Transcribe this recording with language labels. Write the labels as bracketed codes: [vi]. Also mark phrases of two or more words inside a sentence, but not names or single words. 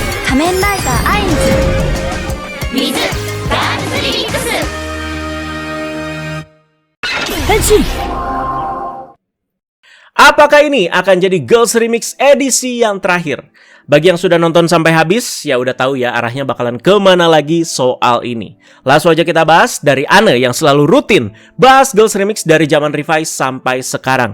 [ja] 仮面ライダーアインズ [en] with ガールズリミックス。 [ja] 変身 [id] Apakah ini akan jadi Girls Remix edisi yang terakhir? Bagi yang sudah nonton sampai habis, ya udah tahu ya arahnya bakalan kemana lagi soal ini. Langsung aja kita bahas dari Anne yang selalu rutin bahas Girls Remix dari zaman Revise sampai sekarang.